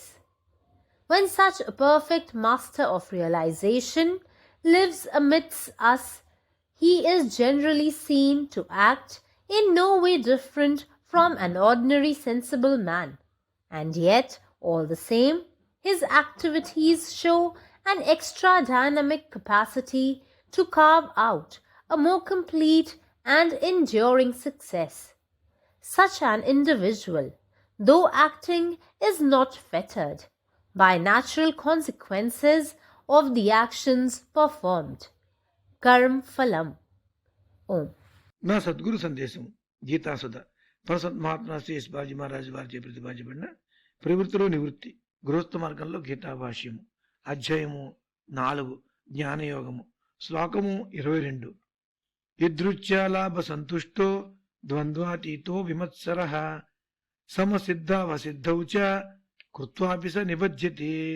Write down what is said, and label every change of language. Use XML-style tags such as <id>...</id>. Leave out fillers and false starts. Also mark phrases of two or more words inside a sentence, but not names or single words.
<en>When such a perfect master of realization lives amidst us, he is generally seen to act in no way different from an ordinary sensible man, and yet all the same his activities show an extra dynamic capacity to carve out a more complete and enduring success. Such an individual, though acting, is not fettered by natural consequences of the actions performed.</en> <sa>Karm Phalam. Om.</sa> <te>నా సద్గురు సందేశం గీతాసుధ పరసత్ మహాత్మా శ్రీ యశ్పాల్జీ మహారాజు వారిచే ప్రతిపాదించబడిన ప్రవృత్తిలో నివృత్తి గృహస్థ మార్గంలో గీతా భాష్యము అధ్యాయము 4 జ్ఞానయోగము శ్లోకము 22.</te> <sa>యదృచ్ఛాలాభ సంతుష్టో ద్వంద్వాతీతో విమత్సరః సమసిద్ధావసిద్ధౌ చ కృత్వాపి స నిబధ్యతే.</sa>